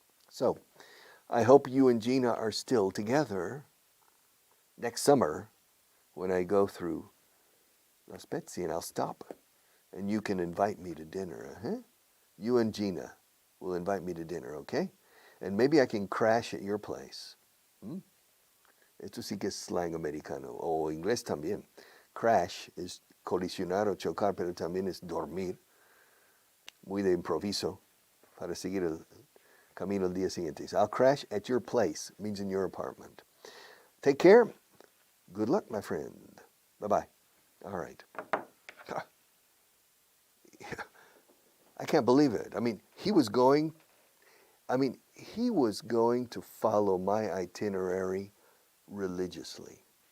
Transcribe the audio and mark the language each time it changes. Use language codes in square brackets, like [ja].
[en] So, I hope you and Gina are still together next summer when I go through La Spezia, and I'll stop, and you can invite me to dinner. Huh? You and Gina will invite me to dinner, okay? And maybe I can crash at your place. ¿Mm? [es] Esto sí que es slang americano, o inglés también. Crash es colisionar o chocar, pero también es dormir, muy de improviso, para seguir el camino el día siguiente. [en] So I'll crash at your place, means in your apartment. Take care. Good luck, my friend. Bye-bye. All right. I can't believe it. He was going to follow my itinerary religiously.